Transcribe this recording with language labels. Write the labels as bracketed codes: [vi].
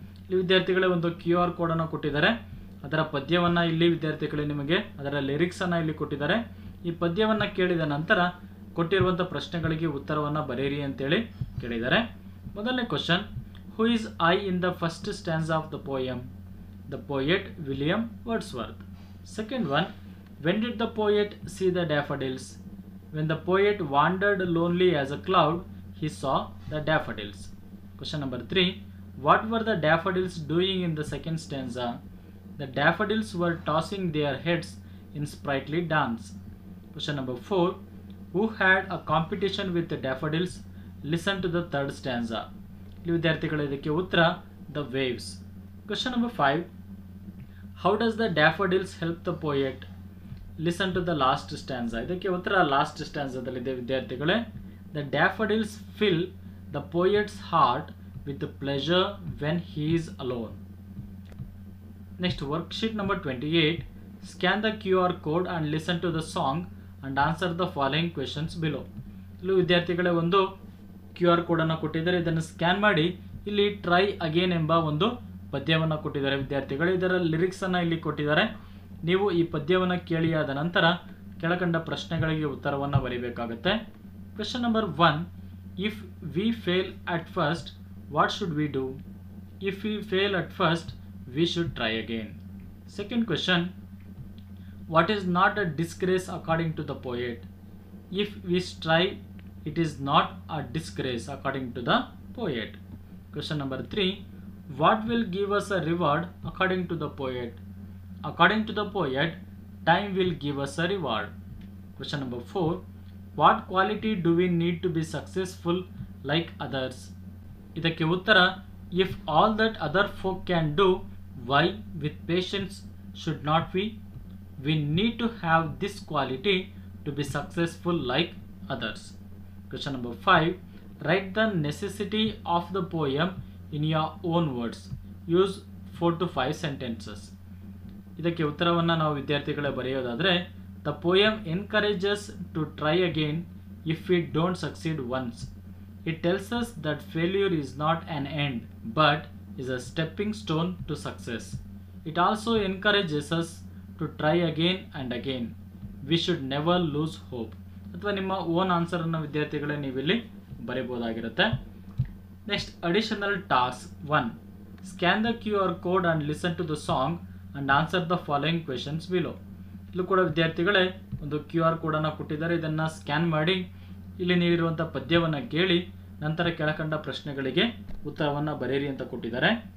[kn] ಇಲ್ಲಿ ವಿದ್ಯಾರ್ಥಿಗಳೇ ಒಂದು QR ಕೋಡನ್ನು ಕೊಟ್ಟಿದ್ದಾರೆ. ಅದರ ಪದ್ಯವನ್ನು ಇಲ್ಲಿ ವಿದ್ಯಾರ್ಥಿಗಳೇ ನಿಮಗೆ ಅದರ ಲಿರಿಕ್ಸನ್ನು ಇಲ್ಲಿ ಕೊಟ್ಟಿದ್ದಾರೆ. ಈ ಪದ್ಯವನ್ನು ಕೇಳಿದ ನಂತರ ಕೊಟ್ಟಿರುವಂಥ ಪ್ರಶ್ನೆಗಳಿಗೆ ಉತ್ತರವನ್ನು ಬರೆಯಿರಿ ಅಂತೇಳಿ ಕೇಳಿದ್ದಾರೆ. [en] ಮೊದಲನೇ question, who is I in the first stanza of the poem? The poet William Wordsworth. Second one, when did the poet see the daffodils? When the poet wandered lonely as a cloud, he saw the daffodils. Question number 3, what were the daffodils doing in the second stanza? The daffodils were tossing their heads in sprightly dance. Question number 4, who had a competition with the daffodils? Listen to the third stanza. [kn] ಇಲ್ಲಿ ವಿದ್ಯಾರ್ಥಿಗಳ ಇದಕ್ಕೆ ಉತ್ತರ [en] the waves. Question number 5, how does the daffodils help the poet? Listen to the last stanza. [kn] ಇದಕ್ಕೆ ಉತ್ತರ last ಸ್ಟ್ಯಾನ್ಸಾದಲ್ಲಿದೆ ವಿದ್ಯಾರ್ಥಿಗಳೇ. [en] The daffodils fill the poet's heart with pleasure when he is alone. Next, worksheet number 28. Scan the QR code and listen to the song and answer the following questions below. [kn] ಇಲ್ಲಿ ವಿದ್ಯಾರ್ಥಿಗಳೇ ಒಂದು QR code ಅನ್ನು ಕೊಟ್ಟಿದ್ದಾರೆ. ಇದನ್ನು scan ಮಾಡಿ ಇಲ್ಲಿ try again ಎಂಬ ಒಂದು ಪದ್ಯವನ್ನು ಕೊಟ್ಟಿದ್ದಾರೆ ವಿದ್ಯಾರ್ಥಿಗಳು. ಇದರ ಲಿರಿಕ್ಸ್ ಅನ್ನು ಇಲ್ಲಿ ಕೊಟ್ಟಿದ್ದಾರೆ. ನೀವು ಈ ಪದ್ಯವನ್ನು ಕೇಳಿಯಾದ ನಂತರ ಕೆಳಕಂಡ ಪ್ರಶ್ನೆಗಳಿಗೆ ಉತ್ತರವನ್ನು ಬರೀಬೇಕಾಗುತ್ತೆ. [en] Question number 1, if we fail at first what should we do? If we fail at first we should try again. Second question, what is not a disgrace according to the poet? If we strive it is not a disgrace according to the poet. Question number 3, what will give us a reward according to the poet? According to the poet, time will give us a reward. Question number 4, what quality do we need to be successful like others? [kn] ಇದಕ್ಕೆ ಉತ್ತರ, [en] if all that other folk can do, why with patience should not we? We need to have this quality to be successful like others. Question number 5, write the necessity of the poem in your own words. Use 4 to 5 sentences. [kn] ಇದಕ್ಕೆ ಉತ್ತರವನ್ನು ನಾವು ವಿದ್ಯಾರ್ಥಿಗಳೇ ಬರೆಯೋದಾದರೆ, [en] the poem encourages to try again if we don't succeed once. It tells us that failure is not an end but is a stepping stone to success. It also encourages us to try again and again. We should never lose hope. [kn] ಅಥವಾ ನಿಮ್ಮ own ಆನ್ಸರನ್ನು ವಿದ್ಯಾರ್ಥಿಗಳೇ ನೀವಿಲ್ಲಿ ಬರೀಬೋದಾಗಿರುತ್ತೆ. [en] Next, additional task 1, scan the QR code and listen to the song and answer the following questions below. [kn] ಇಲ್ಲೂ ಕೂಡ ವಿದ್ಯಾರ್ಥಿಗಳೇ ಒಂದು QR ಕೋಡನ್ನು ಕೊಟ್ಟಿದ್ದಾರೆ. ಇದನ್ನು ಸ್ಕ್ಯಾನ್ ಮಾಡಿ ಇಲ್ಲಿ ನೀಡಿರುವಂಥ ಪದ್ಯವನ್ನು ಕೇಳಿ ನಂತರ ಕೆಳಕಂಡ ಪ್ರಶ್ನೆಗಳಿಗೆ ಉತ್ತರವನ್ನು ಬರೆಯಿರಿ ಅಂತ ಕೊಟ್ಟಿದ್ದಾರೆ.